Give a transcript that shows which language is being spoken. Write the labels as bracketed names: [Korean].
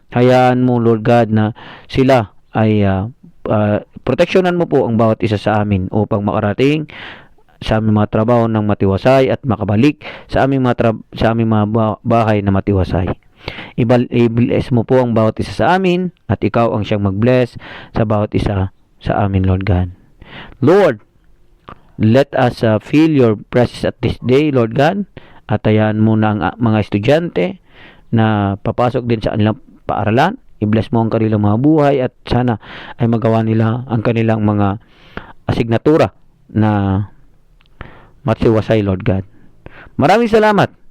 [Filipino] Hayaan mo, Lord God, na sila ay proteksyonan mo po ang bawat isa sa amin upang makarating sa aming mga trabaho ng matiwasay at makabalik sa aming mga bahay na matiwasay. I-bless mo po ang bawat isa sa amin at ikaw ang siyang mag-bless sa bawat isa sa amin, Lord God. [English] Lord, let us feel your presence at this day, Lord God. [Filipino] At hayaan mo na ang mga estudyante na papasok din sa kanilang paaralan. I-bless mo ang kanilang mga buhay at sana ay magawa nila ang kanilang mga asignatura na matiwasay, Lord God. Maraming salamat.